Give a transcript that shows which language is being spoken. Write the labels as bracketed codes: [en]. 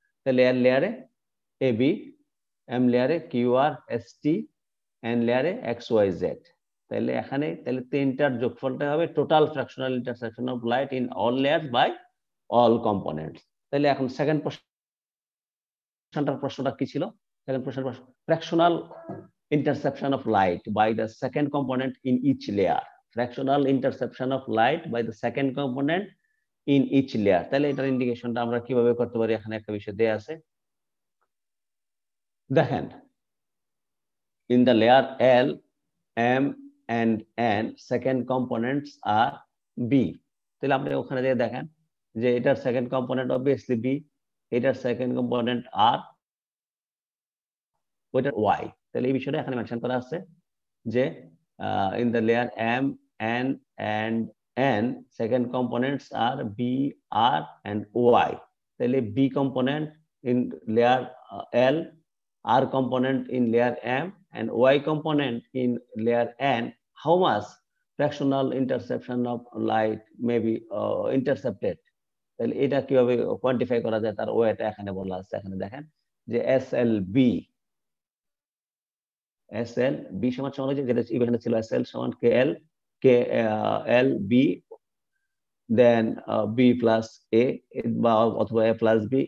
[bn] তাহলে এন লেয়ারে A B, M লেয়ারে Q আর S T, N লেয়ারে এক্স ওয়াই জেড। তাহলে এখানে তাহলে তিনটার যোগফলটা হবে [en] Total fractional intersection of light in all layers by all components. [bn] তাহলে এখন সেকেন্ড প্রশ্নটা কি ছিল? সেকেন্ড প্রশ্ন, [en] Fractional interception of light by the second component in each layer. Fractional interception of light by the second component in each layer. [bn] তাহলে এটার ইন্ডিকেশনটা আমরা কিভাবে করতে পারি? এখানে একটা বিষয় দেয়া আছে, দেখেন [en] in the layer L, M and N second components are B. [bn] তাহলে আপনি ওখানে যে দেখেন যে এটার সেকেন্ড কম্পোনেন্ট অবভিয়াসলি বি, এটার সেকেন্ড কম্পোনেন্ট আর, ওইটার ওয়াই। তাহলে এই বিষয়টা এখানে মেনশন করা আছে যে [en] in the layer M, N and N second components are B, R and Y. তাহলে B component in layer L, R component in layer M and Y component in layer N. How much fractional interception of light may be intercepted? [bn] তাহলে এটা কিভাবে quantify করা যায় তার ওয়েটা এখানে বলা আছে। এখানে দেখেন যে SLB, SL B সমান সমান হচ্ছে যেটা ইকুয়েশনে ছিল SL সমান KL, KL B then B plus A বা অথবা A প্লাস B।